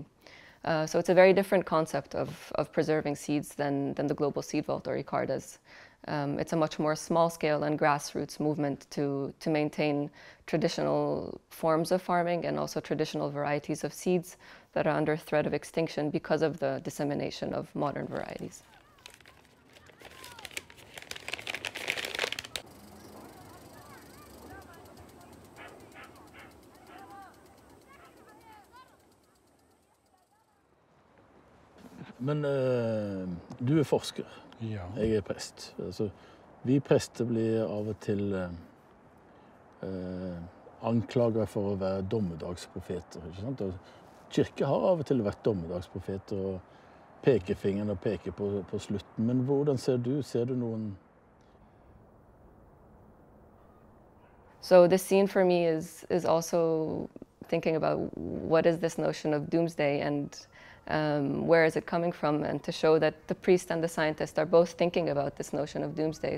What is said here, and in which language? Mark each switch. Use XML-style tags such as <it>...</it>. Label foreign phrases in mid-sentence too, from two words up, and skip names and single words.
<en>So it's a very different concept of preserving seeds than the Global Seed Vault or ICARDA's. It's a much more small-scale and grassroots movement to maintain traditional forms of farming and also traditional varieties of seeds that are under threat of extinction because of the dissemination of modern varieties.</en> <no>Men du forsker. Ja. Jeg prest. Altså, vi prester blir av og til anklaget for å være dommedagsprofeter. Ikke sant? Og kirke har av og til vært dommedagsprofeter og pekefingeren og peker på slutten. Men hvordan ser du? Ser du noen?</no> <en>So this scene for me is also thinking about what is this notion of doomsday and where is it coming from, and to show that the priest and the scientist are both thinking about this notion of doomsday.</en>